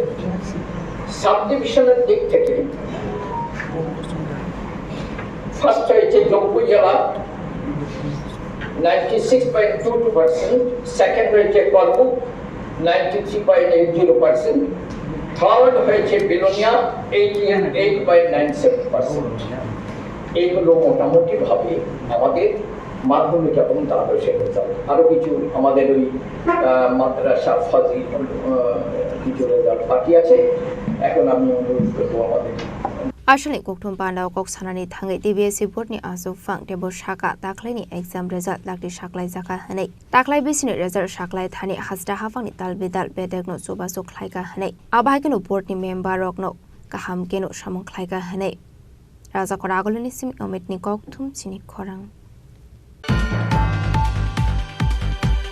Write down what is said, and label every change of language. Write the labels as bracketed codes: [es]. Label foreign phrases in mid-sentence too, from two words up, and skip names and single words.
[bn] সাব ডিভিশনের দিক থেকে ফার্স্ট হয়েছে জম্মু জেলা 96.22%, সেকেন্ড হয়েছে করমুক 93.80%, থার্ড হয়েছে বিলোনিয়া 88.97%। এইগুলো মোটামুটি ভাবে আমাদের মাধ্যমিক এবং দ্বাদশের রেজাল্ট। আরো কিছু আমাদের ওই মাদ্রাসা ফাজিল কিছু রেজাল্ট বাকি আছে। এখন আমি অনুরোধ করবো আমাদের [trp] Ashley Koktum Pandao Kok Sanani Tangi TBS report ni asu fang debo shaka taklai ni [en] exam result [trp] lakti shaklai zaka hanai taklai bisini result shaklai thani hasda hafang ni talbidal bedegno subasu khlaika hanai abai keno board ni member rokno kaham keno samong khlaika hanai raja koragolini sim omit ni koktum chini khorang